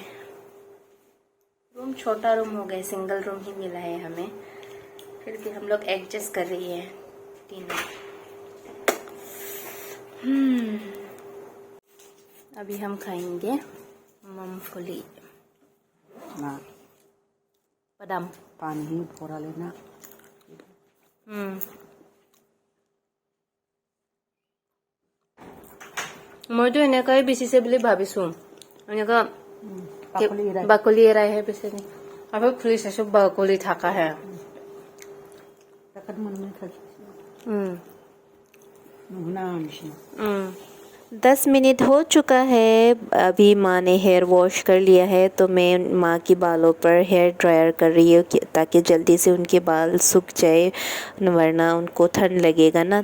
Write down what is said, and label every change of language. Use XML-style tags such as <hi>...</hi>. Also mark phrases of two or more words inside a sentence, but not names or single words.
<hi>रूम छोटा रूम हो गया,</hi> <en>single room</en> <hi>ही मिला है हमें, फिर भी हम लोग एडजस्ट कर रही है तीनों। अभी हम खाएंगे मूंगफली ना बादाम पानी ही थोड़ा लेना।</hi> <as>মইতো এনেকৈ বেচিছে বুলি ভাবিছো। এনেকুৱা বাকলি এৰাই হে বেচে নি? আকৌ খুলি চাইছো বাকলি থাকা হে।</as> <hi>ना निशा 10 मिनट हो चुका है। अभी माँ ने</hi> <en>hair wash</en> <hi>कर लिया है, तो मैं माँ की बालों पर</hi> <en>hair dryer</en> <hi>कर रही हूँ ताकि जल्दी से उनके बाल सूख जाए, वरना उनको ठंड लगेगा ना।</hi>